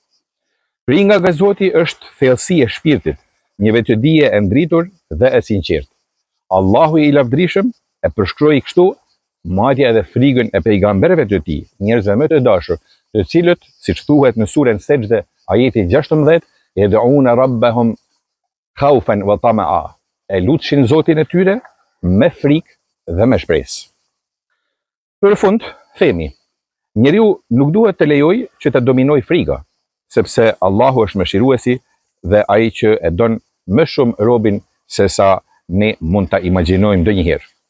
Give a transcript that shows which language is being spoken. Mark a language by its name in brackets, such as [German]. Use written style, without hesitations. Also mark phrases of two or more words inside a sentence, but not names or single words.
[Albanian] Frika nga Zoti është thellësi e shpirtit, një vetëdije e ndritur dhe e sinqertë. Allahu i lavdrishëm e përshkroi kështu madje edhe frikën e pejgamberëve të tij, njerëzve më të dashur, të cilët, siç thuhet në surën Sejdë, ajeti 16, [Arabic] يدعون ربهم خوفا وطمعا, [Albanian] e lutshin Zotin e tyre me frikë dhe me shpresë. Për fund, themi, njeriu nuk duhet të lejojë që të dominojë frika, sepse Allahu është mëshiruesi dhe ai që e don më shumë robin se sa ne mund ta imagjinojmë ndonjëherë.